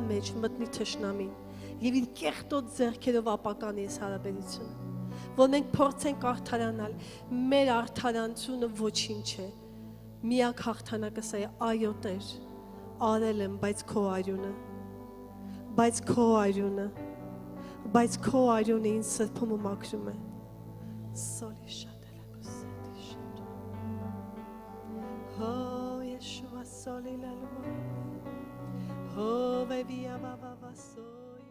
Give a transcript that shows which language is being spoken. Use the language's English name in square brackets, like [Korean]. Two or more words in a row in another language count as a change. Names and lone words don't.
[Armenian] մեջ մտնի թշնամին եւ իր կեղտոտ ձեռքերով ապականի այս հարաբերությունը, որ մենք փորձենք արդարանալ, մեր արդարանությունը ոչինչ է։ Միակ հաղթանակը սա է, այո Տեր, արել եմ, բայց քո արյունը, բայց քո արյունը, բայց քո արյունը ինձ սրբում ու մաքրում է։ Սոլի շատ Oh, Yeshua, soli la lua. Oh, baby, ababa, so.